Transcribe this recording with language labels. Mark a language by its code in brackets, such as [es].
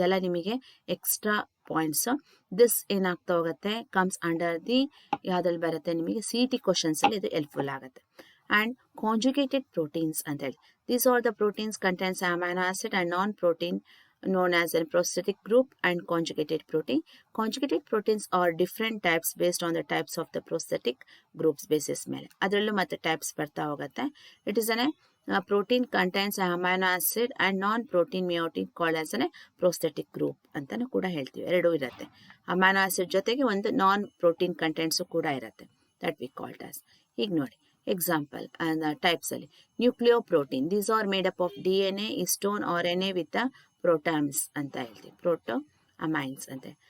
[kn] ಇದೆಲ್ಲ ನಿಮಗೆ extra points. This ಏನಾಗ್ತಾ ಹೋಗುತ್ತೆ, [en] comes under the [kn] ಯಾವ್ದ್ರಲ್ಲಿ ಬರುತ್ತೆ ನಿಮಗೆ CT ಕ್ವಶನ್ಸಲ್ಲಿ ಇದು ಹೆಲ್ಪ್ಫುಲ್ ಆಗುತ್ತೆ. [en] and conjugated proteins [kn] ಅಂತ ಹೇಳಿ, [en] These are the proteins contents amino acid and non protein known as a prosthetic group and conjugated protein. Conjugated proteins are different types based on the types of the prosthetic groups basis [kn] ಮೇಲೆ, ಅದರಲ್ಲೂ ಮತ್ತೆ types ಬರ್ತಾ ಹೋಗುತ್ತೆ. [en] it is protein contains amino acid and non-protein meiotic called as a prosthetic group [kn] ಅಂತಾನು ಕೂಡ ಹೇಳ್ತೀವಿ. ಎರಡೂ ಇರುತ್ತೆ, ಅಮೈನೋ ಆಸಿಡ್ ಜೊತೆಗೆ ಒಂದು ನಾನ್ ಪ್ರೋಟೀನ್ ಕಂಟೆಂಟ್ಸು ಕೂಡ ಇರುತ್ತೆ, [en] That we called as. [kn] ಈಗ ನೋಡಿ ಎಕ್ಸಾಂಪಲ್ ಟೈಪ್ಸ್ ಅಲ್ಲಿ, ನ್ಯೂಕ್ಲಿಯೋಪ್ರೋಟೀನ್, [en] these are made up of [kn] DNA, histone, RNA with ಪ್ರೋಟಾಮ್ಸ್ ಅಂತ ಹೇಳ್ತೀವಿ, ಪ್ರೋಟೋ ಅಮೈನ್ಸ್ ಅಂತ.